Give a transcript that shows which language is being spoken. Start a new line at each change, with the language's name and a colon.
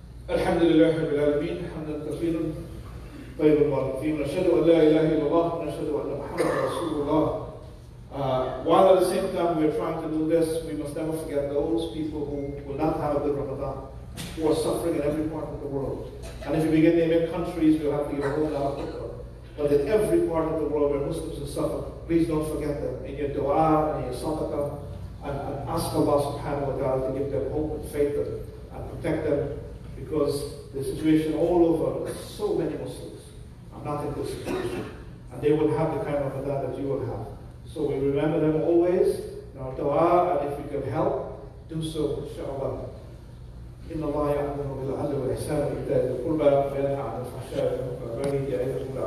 Arabic: الحمد لله رب العالمين حمدا كثيرا طيبا مباركا فيه ونشهد ان لا اله الا الله ونشهد ان محمدا رسول الله.
English: While at the same time we're trying to do this, we must never forget those people who will not have a good Ramadan, who are suffering in every part of the world. And if you begin to name countries, we'll have to give a whole lot of Khutbah. But in every part of the world where Muslims have suffered, please don't forget them in your dua and in your sadaqah, and ask Allah subhanahu wa ta'ala to give them hope and faith and protect them, because the situation all over, so many Muslims are not in this situation, and they will have the kind of Ramadan that you will have. So we remember them always in our dua, and if we can help, do so, inshallah.
Arabic: إن الله يأمر بالعدل والإحسان وإيتاء ذي القربى وينهى عن الفحشاء والمنكر والبغي يعظكم